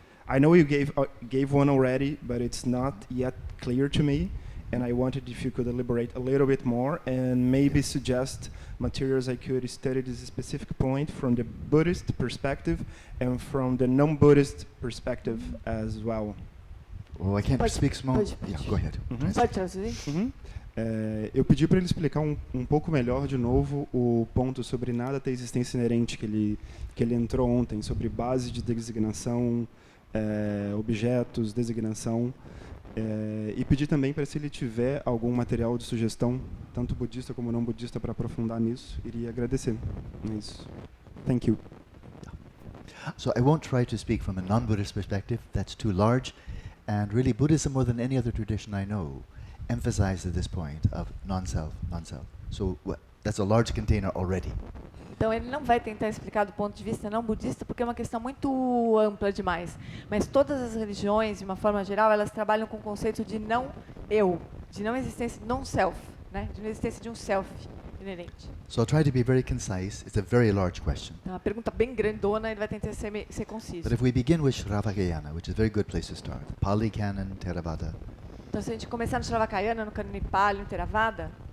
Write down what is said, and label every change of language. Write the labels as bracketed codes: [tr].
[en] I know you gave one already, but it's not yet clear to me, and I wondered if you could elaborate a little bit more and maybe suggest materials I could study this specific point from the Buddhist perspective and from the non-Buddhist perspective as well. Well, I can't speak small. Yeah, go ahead. [pt] Pode traduzir? Eu pedi para ele explicar um pouco melhor de novo o ponto sobre nada ter existência inerente que ele entrou ontem, sobre base de designação, objetos, designação, e pedi também para se ele tiver algum material de sugestão, tanto budista como não budista, para aprofundar nisso, iria agradecer. É isso. [en] Thank you. So I won't try to speak from a non-Buddhist perspective, that's too large, and really Buddhism, more than any other tradition I know, emphasizes this point of non-self, non-self. So that's a large container already. [pt] Então ele não vai tentar explicar do ponto de vista não budista, porque é uma questão muito ampla demais. Mas todas as religiões, de uma forma geral, elas trabalham com o conceito de não eu, de não existência, non-self, né? De não existência de um self inerente. [en] So I'll try to be very concise. It's a very large question. [pt] Então, uma pergunta bem grandona, ele vai tentar ser conciso. [en] But if we begin with Shravakayana, which is a very good place to start, Pali Canon, Theravada. [pt] Então, se a gente começar no Shravakayana, no Canon Pali, no Theravada,